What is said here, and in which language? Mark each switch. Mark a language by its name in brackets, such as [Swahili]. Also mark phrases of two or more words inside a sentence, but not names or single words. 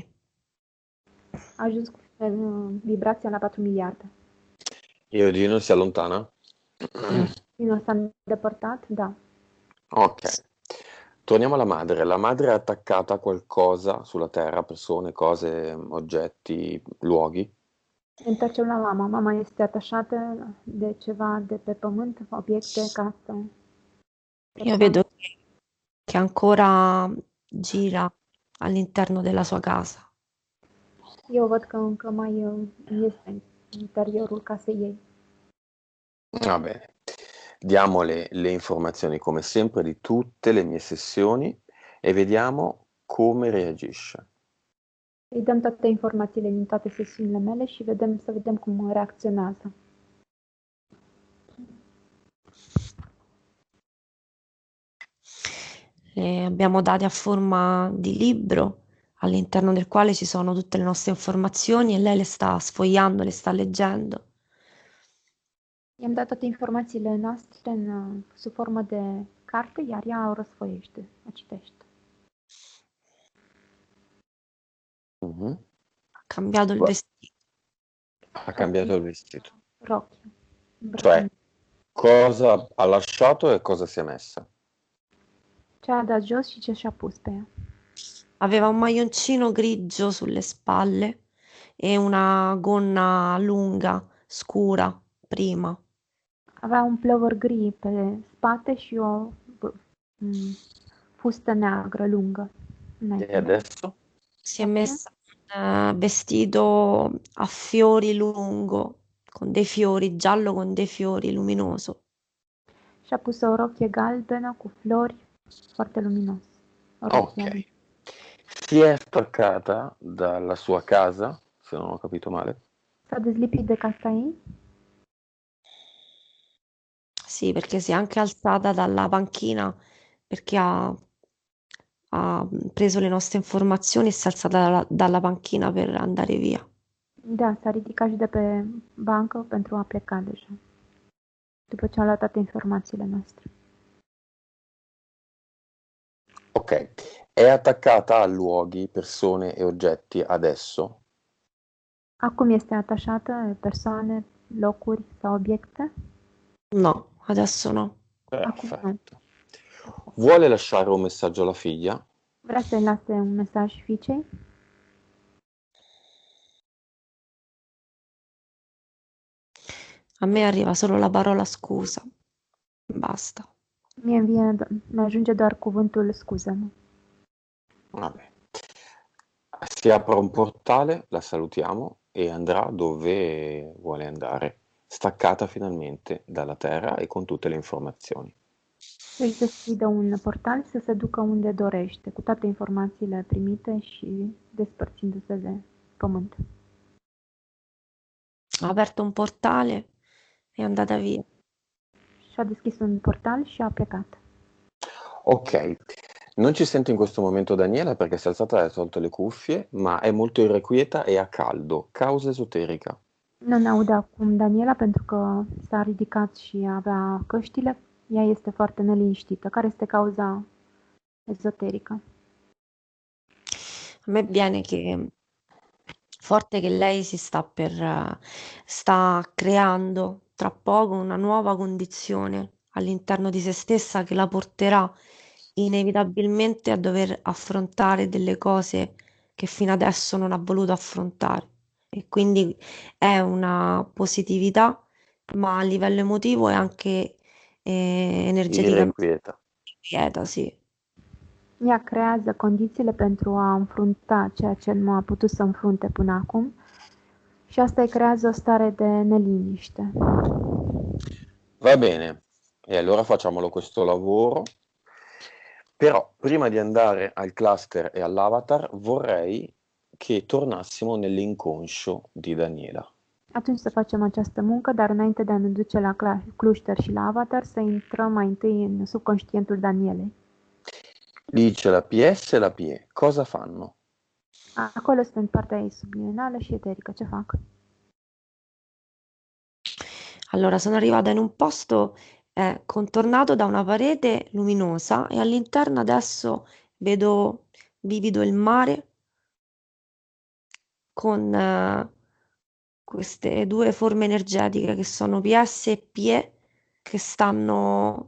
[Romanian] A ajuns cu vibrația la 4 miliarde. [Italian] E Odino si allontana? [Romanian] Odino s-a îndepărtat? Da. [Italian] Ok. Torniamo alla madre. La madre è attaccata a qualcosa sulla terra, persone, cose, oggetti, luoghi? [Romanian] Ne întoarcem la mama. Mama este atașată de ceva de pe pământ, obiecte, casă. [Italian] Io vedo che ancora gira all'interno della sua casa. [Romanian] Eu văd că încă mai este în interiorul casei ei. [Italian] Va bene. Diamo le informazioni come sempre di tutte le mie sessioni e vediamo come reagisce. [Romanian] Îi dăm toate informațiile din toate sesiunile mele și să vedem cum reacționează. [Italian] Le abbiamo dati a forma di libro all'interno del quale ci sono tutte le nostre informazioni e lei le sta sfogliando, le sta leggendo. [Romanian] I-am dat toate informațiile noastre sub formă de carte, iar ea o răsfoiește, o citește. Mhm. [Italian] Ha cambiato il vestito. Ha cambiato il vestito. [Romanian] Rocchio. [Italian] Cioè, cosa ha lasciato e cosa si è messa? [Romanian] Ce a dat jos și ce și-a pus pe ea. [Italian] Aveva un maglioncino grigio sulle spalle e una gonna lunga, scura, prima. [Romanian] Avea un plover gri pe spate și o fustă neagră lungă. [Italian] E adesso? Si è messa un vestito a fiori lungo, con dei fiori, giallo con dei fiori, luminoso. [Romanian] Și-a pus o rochie galbenă cu flori, foarte luminos. Ok. [Italian] Si è staccata dalla sua casa, se non ho capito male. [Romanian] S-a dezlipit de casa ei? [Italian] Sì, perché si è anche alzata dalla panchina perché ha preso le nostre informazioni e si è alzata dalla panchina per andare via. [Romanian] Da, s-a ridicat și de pe bancă pentru a pleca deja. După ce a luat toate informațiile noastre. Ok. [Italian] È attaccata a luoghi, persone e oggetti adesso? [Romanian] Acum este atașată persoane, locuri sau obiecte? [Italian] No, adesso no. Perfetto. Vuole lasciare un messaggio alla figlia? [Romanian] Vrea să-i lase un mesaj fiicei? [Italian] A me arriva solo la parola scusa. Basta. [Romanian] Mi ajunge doar cuvântul scuză-mă. [Italian] Vabbè. Si apre un portale, la salutiamo e andrà dove vuole andare, staccata finalmente dalla terra e con tutte le informazioni. [Romanian] Să-și deschidă un portal să se ducă unde dorește, cu toate informațiile primite și despărțindu-se de pământ. [Italian] Ha aperto un portale e è andata via. [Romanian] Și-a deschis un portal și a plecat. [Italian] Ok, non ci sento in questo momento Daniela perché si è alzata e ha tolto le cuffie, ma è molto irrequieta e ha caldo, causa esoterica. [Romanian] Nu ne aude acum Daniela pentru că s-a ridicat și avea căștile. Ea este foarte neliniștită. Care este cauza ezoterică? [Italian] A me viene che forte che lei sta creando tra poco una nuova condizione all'interno di se stessa che la porterà inevitabilmente a dover affrontare delle cose che fino adesso non ha voluto affrontare. E quindi è una positività, ma a livello emotivo è anche energeticamente Irrequieta. quieta, sì. [Romanian] Ea creează condițiile pentru a înfrunta ceea ce nu a putut să înfrunte până acum și asta îi creează o stare de neliniște. [Italian] Va bene, e allora facciamolo questo lavoro Però prima di andare al cluster e all'avatar vorrei che tornassimo nell'inconscio di Daniela. [Romanian] Atunci să facem această muncă, dar înainte de a ne duce la cluster și la avatar, să intrăm mai întâi în subconștientul Danielei. [Italian] Lì c'è la PS e la PE. Cosa fanno? [Romanian] Acolo sunt partea ei subliminală și eterică. Ce fac? [Italian] Allora, sono arrivata in un posto contornato da una parete luminosa e all'interno adesso vedo vivido il mare con queste due forme energetiche che sono PS e PE che stanno...